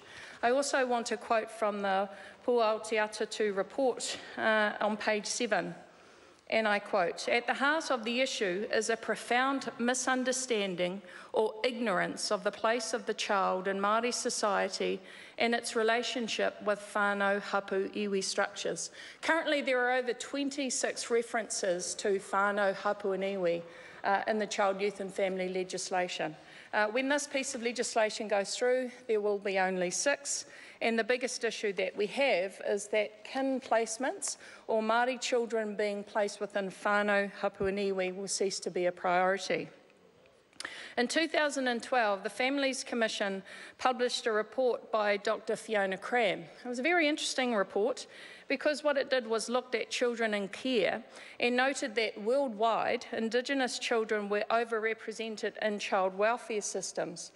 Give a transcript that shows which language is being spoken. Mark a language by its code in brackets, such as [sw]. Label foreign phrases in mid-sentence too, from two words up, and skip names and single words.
[en] I also want to quote from the Puaoteatatu report on page 7, and I quote, "At the heart of the issue is a profound misunderstanding or ignorance of the place of the child in Māori society and its relationship with [mi] whānau, hapu, iwi [en] structures." Currently, there are over 26 references to [mi] whānau, hapu [en] and iwi in the child, youth and family legislation. When this piece of legislation goes through, there will be only 6, and the biggest issue that we have is that kin placements or Māori children being placed within [mi] whānau, hapu [en] and iwi will cease to be a priority. In 2012, the Families Commission published a report by Dr. Fiona Cram. It was a very interesting report because what it did was looked at children in care and noted that worldwide, Indigenous children were overrepresented in child welfare systems.